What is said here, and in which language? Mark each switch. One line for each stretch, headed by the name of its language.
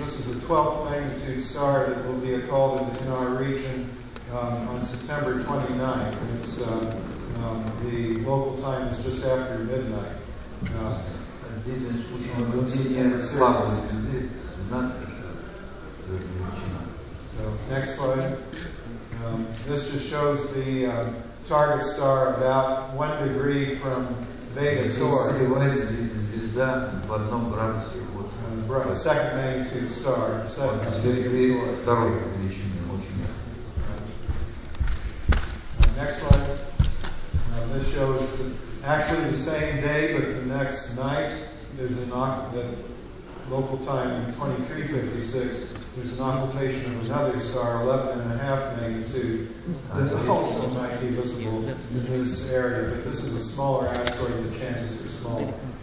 English: This is a 12th magnitude star that will be occluded in our region on September 29th. It's, the local time is just after midnight.
Russian: Здесь случай наблюдения слабой звезды 12 величина.
English: So next slide. This just shows the target star about 1 degree from Vega Tauri.
Russian: Звезда в 1 градусе от
English: Second magnitude star.
Russian: звезды второй величины, очень
English: Next slide. This shows actually the same day, but the next night is the local time in 2356. There's an occultation of another star, 11.5 magnitude, that also might be visible in this area, but this is a smaller asteroid, the chances are small.